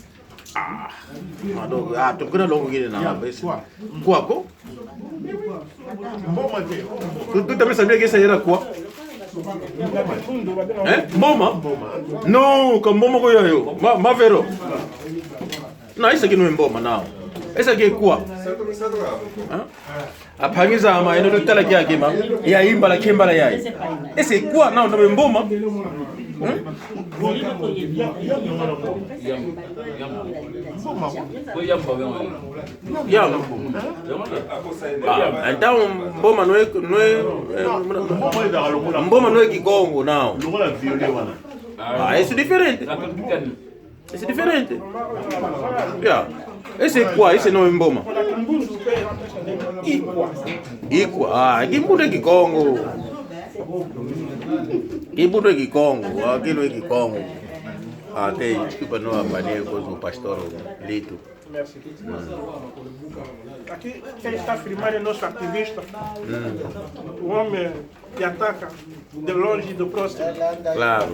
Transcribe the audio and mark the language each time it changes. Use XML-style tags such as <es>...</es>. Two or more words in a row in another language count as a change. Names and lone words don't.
<pt>Tu quer longo que não esse Kwa. Tu também sabia que esse era Kwa? Mboma? Não, com mboma ko eu. Mavero. Não, esse aqui não é mboma não. Esse aqui é Kwa.</pt> <kg>Apangiza ama eno tala kyake ma ya imba la kemba la yai ese kwa nao ndo mboma</kg> <pt>Então mboma não é mboma não é Kikongo não. Isso é diferente. Isso é diferente. Esse é qual? Esse não é mboma. Ikwa. Kimbudo é Kikongo. Kimbudo é Kikongo. Aquilo é Kikongo. Tem desculpa não abanei com o pastor Lito. Merci. Aqui quem está filmando é nosso ativista. O homem que ataca de longe e do próximo. Claro.</pt>